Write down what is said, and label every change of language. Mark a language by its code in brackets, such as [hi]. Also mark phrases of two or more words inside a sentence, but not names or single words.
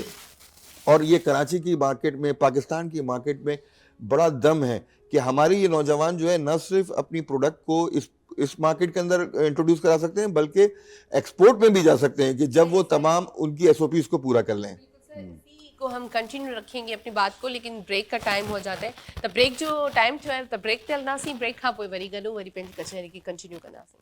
[ur] اور یہ کراچی کی مارکیٹ میں، پاکستان کی مارکیٹ میں بڑا دم ہے کہ ہمارے یہ نوجوان جو ہے نہ صرف اپنی پروڈکٹ کو اس مارکیٹ کے اندر انٹروڈیوس کرا سکتے ہیں، بلکہ ایکسپورٹ میں بھی جا سکتے ہیں کہ جب وہ تمام ان کی ایس او پیز کو پورا کر لیں. کو ہم کنٹینیو رکھیں گے اپنی بات کو، لیکن بریک کا ٹائم ہو جاتا ہے. [sd] त ब्रेक जो टाइम थियो आहे त ब्रेक ते हलंदासीं, ब्रेक खां पोइ वरी गॾु वरी पंहिंजी कचहरी खे कंटिन्यू कंदासीं।